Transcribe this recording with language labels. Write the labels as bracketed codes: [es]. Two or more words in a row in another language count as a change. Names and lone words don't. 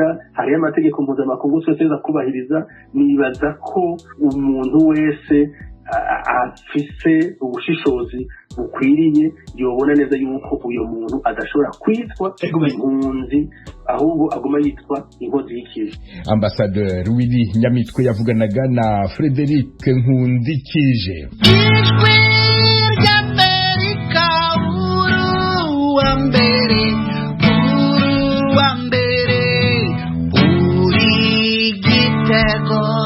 [rn] Hariyo amategeko mpuzamakungu yose aza kubahiriza. Nibaza ko umuntu wese afise ubushishozi bukwiriye yobona neza yuko uyo muntu adashobora kwitwa impunzi, ahubwo aguma yitwa inkozi y'ikibi. Ambassadeur Willy Nyamitwe yavuganaga na Frederic Nkundikije. Ijwi ry'Amerika, uruwa mbere, uri Gitego.